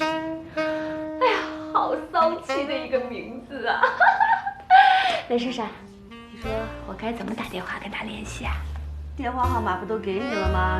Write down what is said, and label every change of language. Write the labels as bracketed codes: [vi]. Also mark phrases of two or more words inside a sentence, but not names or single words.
[zh] 哎呀，好骚气的一个名字啊！雷闪闪，你说我该怎么打電話跟他聯繫啊？電話號碼不都給你了嗎？